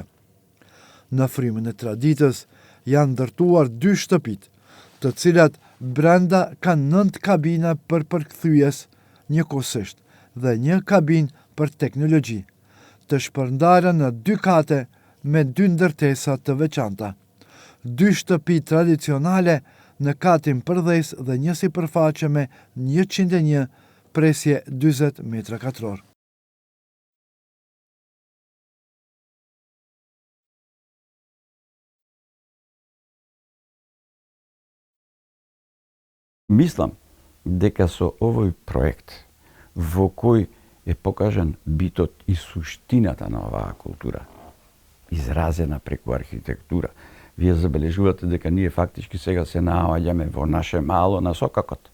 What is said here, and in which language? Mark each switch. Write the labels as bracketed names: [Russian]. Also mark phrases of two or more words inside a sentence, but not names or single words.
[Albanian] Në frymën e traditës janë ndërtuar 2 shtëpit, të cilat brenda kanë 9 kabina për përkthyes njëkohësisht dhe 1 kabinë për teknologji, të shpërndara në 2 kate me 2 ndërtesa të veçanta, 2 shtëpi tradicionale në katin përdhes dhe një sipërfaqe me 101 presje 40 metra katror. [Macedonian] Мислам дека со овој проект, во кој е покажан битот и суштината на оваа култура, изразена преку архитектура, вие забележувате дека ние фактички сега се наоѓаме во наше мало на сокакот.